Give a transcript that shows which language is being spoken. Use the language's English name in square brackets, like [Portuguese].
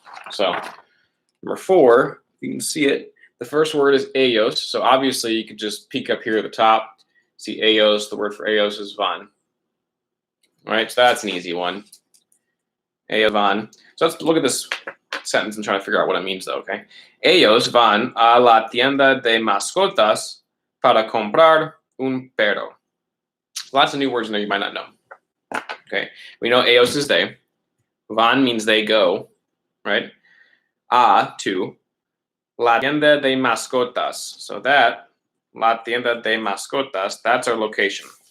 [English] So number 4, you can see it. The first word is ellos. So obviously you could just peek up here at the top. See ellos, the word for ellos is van. All right, so that's an easy one. [Spanish] Ellos van. [English] So let's look at this sentence and try to figure out what it means though, okay? [Spanish] Ellos van a la tienda de mascotas para comprar un perro. [English] Lots of new words in there you might not know. Okay, we know ellos is they. Van means they go, right? To. [Spanish] La tienda de mascotas. [English] So that, [Spanish] la tienda de mascotas, [English] that's our location.